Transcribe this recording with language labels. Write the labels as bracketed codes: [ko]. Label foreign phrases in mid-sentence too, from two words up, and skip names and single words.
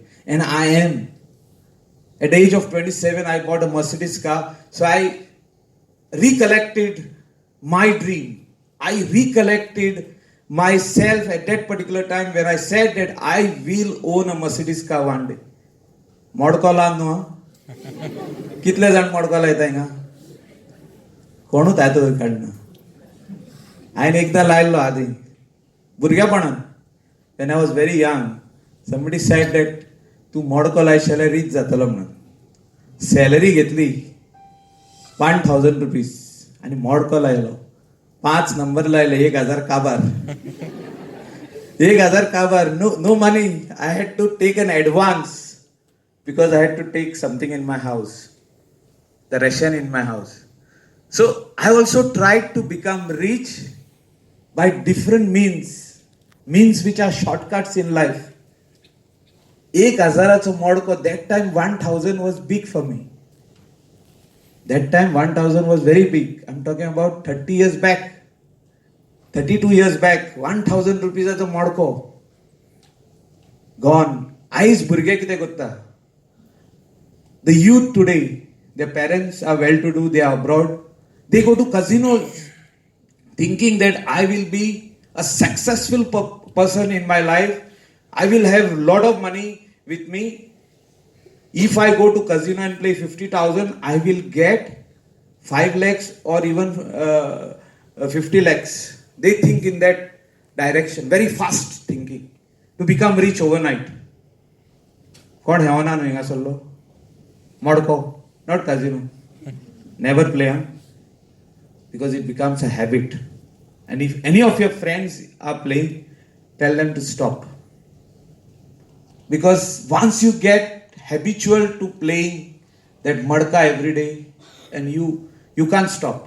[en] And I am. At the age of 27, I bought a Mercedes car. So I recollected my dream. I recollected myself at that particular time when I said that I will own a Mercedes car one day. [kok] मोडकोला न्हू कितले जाण मोडकोला येता हिंगा कोणूच येता थंय काडना हांवें एकदां लायल्लो आदी भुरगेपणान [en] when I was very young somebody said that [kok] तूं मोडको लायशीत जाल्यार रीच जातलो म्हणून सॅलरी घेतली 1,000 रुपीज आनी मोडको लायलो 5 नंबर लायले 1,000 काबार 1,000 काबार [en] no money. I had to take an advance because I had to take something in my house, the ration in my house. So I also tried to become rich by different means which are shortcuts in life. 1,000 मोडको, that time 1,000 was big for me. That time 1,000 was very big. I'm talking about 30 years back, 32 years back. 1,000 rupees as a मोडको gone. [kok] आईज भुरगे कितें करता? [en] The youth today, their parents are well-to-do, they are abroad. They go to casinos thinking that I will be a successful person in my life. I will have a lot of money with me. If I go to casino and play 50,000, I will get 5 lakhs or even 50 lakhs. They think in that direction, very fast thinking, to become rich overnight. [kok] कोण हेवना न्हू हिंगा सरलो मोडको, [en] not casino. Never play, huh? Because it becomes a habit. And if any of your friends are playing, tell them to stop. Because once you get habitual to playing that madka every day, and you can't stop.